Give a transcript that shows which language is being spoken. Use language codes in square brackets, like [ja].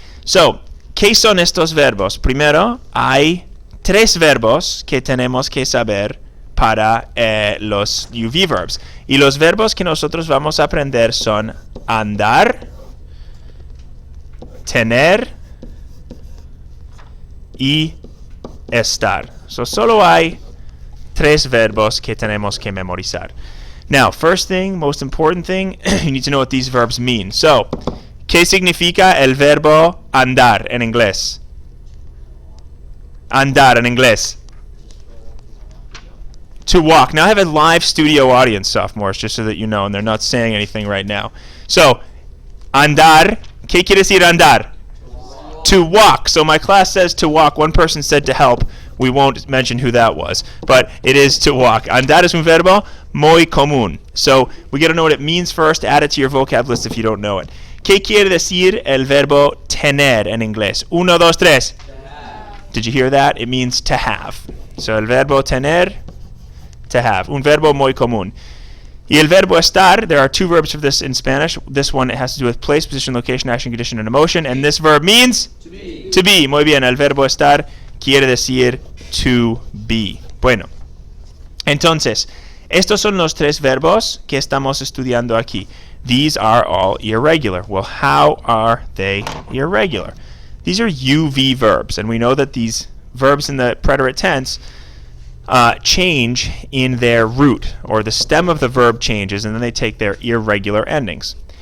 [es] So, ¿qué son estos verbos? Primero, hay tres verbos que tenemos que saber para los UV verbs. Y los verbos que nosotros vamos a aprender son andar, tener y estar. So, solo hay tres verbos que tenemos que memorizar. [en] Now, first thing, most important thing, you need to know what these verbs mean. [es] So, ¿qué significa el verbo andar en inglés? Andar en inglés. [en] To walk. Now I have a live studio audience, sophomores, just so that you know, and they're not saying anything right now. [es] So, andar, ¿qué quiere decir andar? [en] To walk. So my class says to walk. One person said to help. We won't mention who that was, but it is to walk. [es] Andar es un verbo muy común. [en] So we got to know what it means first. Add it to your vocab list if you don't know it. [es] ¿Qué quiere decir el verbo tener en inglés? Uno, dos, tres. [en] Did you hear that? It means to have. So [es] el verbo tener, [en] to have. [es] Un verbo muy común. Y el verbo estar, [en] there are two verbs for this in Spanish. This one has to do with place, position, location, action, condition, and emotion. And this verb means? To be. To be. [es] Muy bien. El verbo estar quiere decir [en] to be. [es] Bueno. Entonces, estos son los tres verbos que estamos estudiando aquí. [en] These are all irregular. Well, how are they irregular? These are UV verbs, and we know that these verbs in the preterite tense change in their root, or the stem of the verb changes, and then they take their irregular endings.